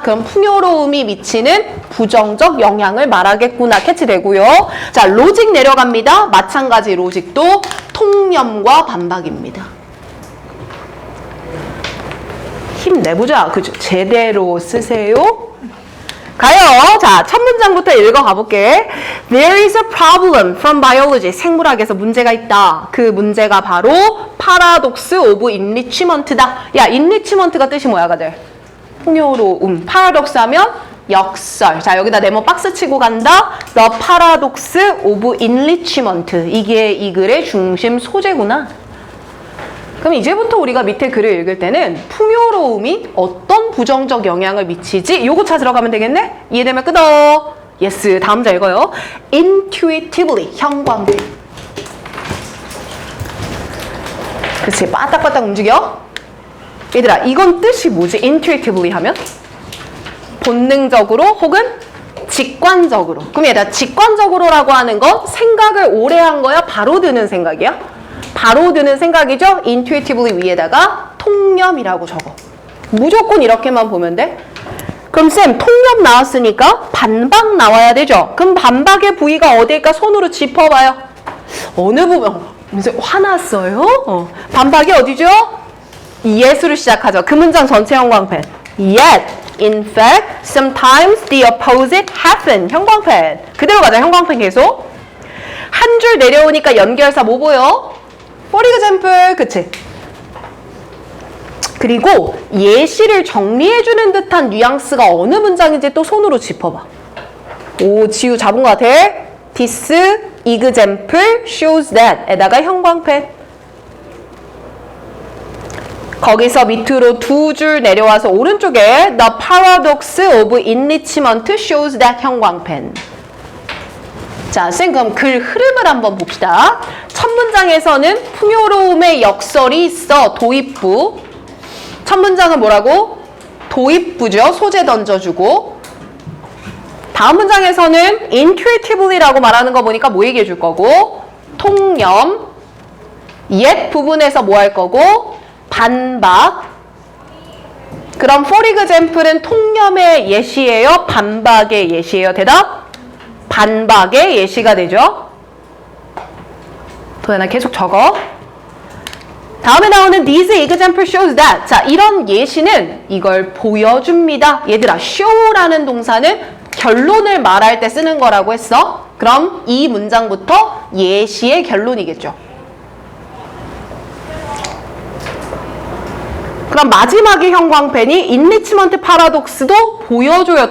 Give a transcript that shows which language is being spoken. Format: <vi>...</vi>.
<ko>그럼 풍요로움이 미치는 부정적 영향을 말하겠구나. 캐치되고요. 자, 로직 내려갑니다. 마찬가지 로직도 통념과 반박입니다. 힘내보자. 그죠? 제대로 쓰세요. 가요. 자, 첫 문장부터 읽어가볼게.</ko> <en>There is a problem from biology.</en> <ko>생물학에서 문제가 있다. 그 문제가 바로 paradox of enrichment다. 야, enrichment가 뜻이 뭐야, 가들? 풍요로움. paradox 하면 역설. 자, 여기다 네모 박스 치고 간다.</ko> <en>The paradox of enrichment.</en> <ko>이게 이 글의 중심 소재구나. 그럼 이제부터 우리가 밑에 글을 읽을 때는 풍요로움이 어떤 부정적 영향을 미치지? 요거 찾으러 가면 되겠네? 이해되면 끊어. 예스. 다음 문장 읽어요. Intuitively. 형광등. 그렇지. 빠딱빠딱 움직여. 얘들아, 이건 뜻이 뭐지? Intuitively 하면? 본능적으로 혹은 직관적으로. 그럼 얘들아, 직관적으로라고 하는 건 생각을 오래 한 거야? 바로 드는 생각이야? 바로 드는 생각이죠? intuitively 위에다가 통념이라고 적어. 무조건 이렇게만 보면 돼. 그럼 쌤, 통념 나왔으니까 반박 나와야 되죠? 그럼 반박의 부위가 어디일까? 손으로 짚어봐요. 어느 부분? 무슨 화났어요? 반박이 어디죠? yet으로 시작하죠. 그 문장 전체 형광펜.</ko> <en>Yet, in fact, sometimes the opposite happen.</en> <ko>형광펜. 그대로 가자. 형광펜 계속. 한 줄 내려오니까 연결사 뭐 보여?</ko> <en>For example,</en> <ko>그치? 그리고 예시를 정리해주는 듯한 뉘앙스가 어느 문장인지 또 손으로 짚어봐. 오, 지우 잡은 것 같아.</ko> <en>This example shows that</en> <ko>에다가 형광펜. 거기서 밑으로 두 줄 내려와서 오른쪽에</ko> <en>The paradox of enrichment shows that</en> <ko>형광펜. 자, 쌤 그럼 글 흐름을 한번 봅시다. 첫 문장에서는 풍요로움의 역설이 있어. 도입부. 첫 문장은 뭐라고? 도입부죠. 소재 던져주고. 다음 문장에서는 intuitively라고 말하는 거 보니까 뭐 얘기해 줄 거고? 통념. yet 부분에서 뭐 할 거고? 반박. 그럼 for example은 통념의 예시예요? 반박의 예시예요? 대답? 반박의 예시가 되죠. 도현아 계속 적어. 다음에 나오는</ko> <en>This example shows that.</en> <ko>자, 이런 예시는 이걸 보여줍니다. 얘들아, show라는 동사는 결론을 말할 때 쓰는 거라고 했어. 그럼 이 문장부터 예시의 결론이겠죠. 그럼 마지막에 형광펜이 enrichment paradox도 보여줘요.</ko>